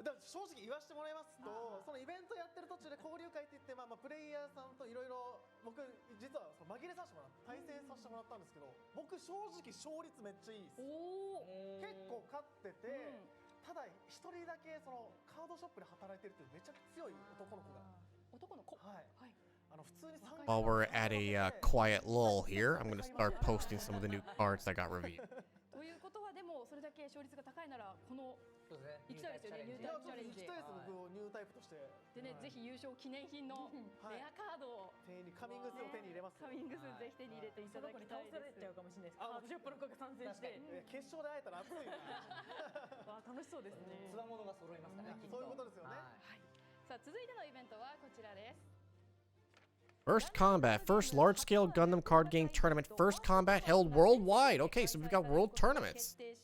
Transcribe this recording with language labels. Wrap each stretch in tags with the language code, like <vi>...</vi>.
<ja>正直言わせてもらいますと、そのイベントやってる途中で交流会って言って、プレイヤーさんといろいろ僕実はその紛れさせてもらって対戦させてもらったんですけど、僕正直勝率めっちゃいいです。結構勝ってて、ただ一人だけそのカードショップで働いてるっていうめちゃくちゃ強い男の子が。男の子。はい。普通に</ja> <en>While we're at a quiet lull here, I'm going to start posting some of the new cards that got revealed.</en> <ja>ということはでもそれだけ勝率が高いならこの行きたいですよね。ニュータイプチャレンジ。行きたいです僕ニュータイプとして。でね、ぜひ優勝記念品のレアカードをカミングスーを手に入れます。カミングスーぜひ手に入れていただきたいです。倒されちゃうかもしれないです。カードショップの子が参戦して、決勝で会えたら熱いな。わ楽しそうですね。つわものが揃いますからね。そういうことですよね。はい。さあ続いてのイベントはこちらです。</ja> <en>First Combat, first large-scale Gundam card game tournament. First Combat held worldwide. Okay, so we've got world tournaments.</en>